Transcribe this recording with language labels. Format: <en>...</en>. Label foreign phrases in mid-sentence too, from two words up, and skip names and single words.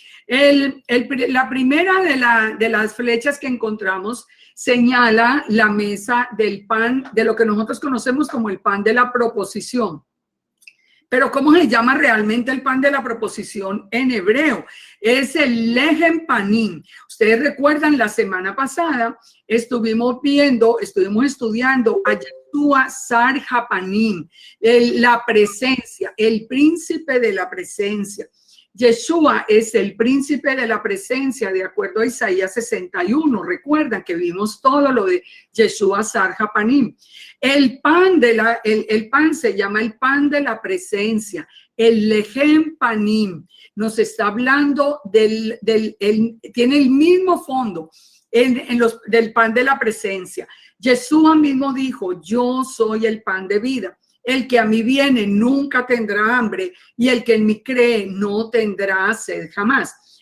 <es>La primera de las flechas que encontramos señala la mesa del pan, de lo que nosotros conocemos como el pan de la proposición. Pero ¿cómo se llama realmente el pan de la proposición en hebreo? Es el</es> <he>לחם פנים.</he> <es>Ustedes recuerdan, la semana pasada estuvimos estudiando a Yeshua</es> <he>שר הפנים,</he> <es>la presencia, el príncipe de la presencia. Yeshua es el príncipe de la presencia, de acuerdo a Isaías 61. Recuerdan que vimos todo lo de Yeshua</es> <he>שר הפנים.</he> <es>El pan se llama el pan de la presencia, el</es> <he>לחם פנים.</he> <es>Nos está hablando tiene el mismo fondo del pan de la presencia. Yeshua mismo dijo, yo soy el pan de vida. El que a mí viene nunca tendrá hambre y el que en mí cree no tendrá sed jamás.</es>